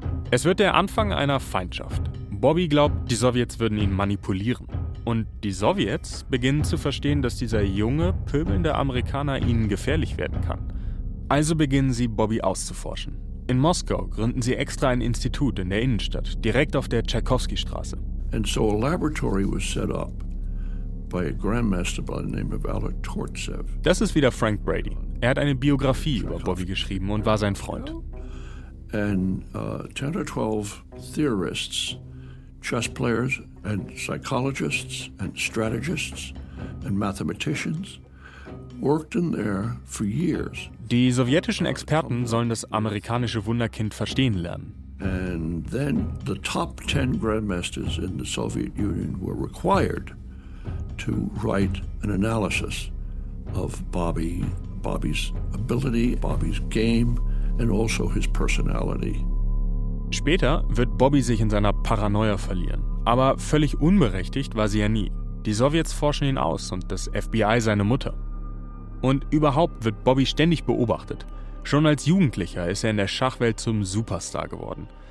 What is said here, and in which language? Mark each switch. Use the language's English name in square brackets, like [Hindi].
[German] Es wird der Anfang einer Feindschaft. Bobby glaubt, die Sowjets würden ihn manipulieren. Und die Sowjets beginnen zu verstehen, dass dieser junge, pöbelnde Amerikaner ihnen gefährlich werden kann. Also beginnen sie, Bobby auszuforschen. In Moskau gründen sie extra ein Institut in der Innenstadt, direkt auf der Tschaikowski-Straße. [English] And so a laboratory was set up. By a grandmaster by the name of Alec Tortsev. [German] Das ist wieder Frank Brady. Er hat eine Biografie über Bobby geschrieben und war sein Freund. [English] And 10 or 12 theorists, chess players and psychologists and strategists and mathematicians worked in there for years. [German] Die sowjetischen Experten sollen das amerikanische Wunderkind verstehen lernen. [English] And then the top 10 grandmasters in the Soviet Union were required to write an analysis of Bobby's ability, Bobby's game and also his personality. [German] Später wird Bobby sich in seiner Paranoia verlieren, aber völlig unberechtigt war sie ja nie. Die Sowjets forschen ihn aus und das FBI seine Mutter. Und überhaupt wird Bobby ständig beobachtet. Schon als Jugendlicher ist er in der Schachwelt zum Superstar geworden.